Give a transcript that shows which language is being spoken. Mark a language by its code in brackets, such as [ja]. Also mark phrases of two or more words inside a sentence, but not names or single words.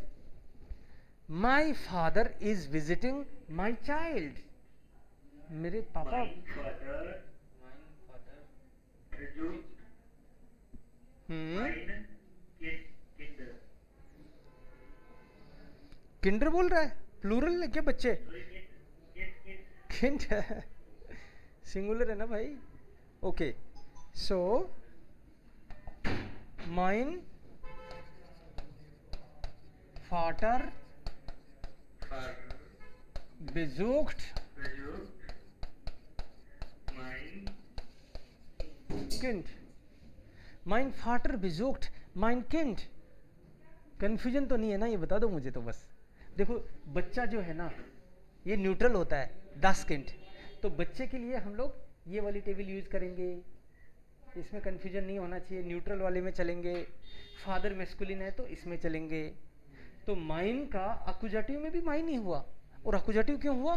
[en] My father is visiting my child, [hi] मेरे पापा, किंडर बोल रहा है, प्लूरल है क्या बच्चे? किंड है, सिंगुलर है ना भाई। [en] okay, so [de] mein Vater besucht Kind, mein Vater besucht mein Kind। [hi] कंफ्यूजन तो नहीं है ना, ये बता दो मुझे तो बस। देखो बच्चा जो है ना, ये न्यूट्रल होता है, [de] das Kind, [hi] तो बच्चे के लिए हम लोग ये वाली टेबल यूज करेंगे, इसमें कंफ्यूजन नहीं होना चाहिए, न्यूट्रल वाले में चलेंगे। फादर मैस्कुलिन है तो इसमें चलेंगे। तो माइन का अकुजाटिव में भी माइन ही हुआ, और अकुजाटिव क्यों हुआ?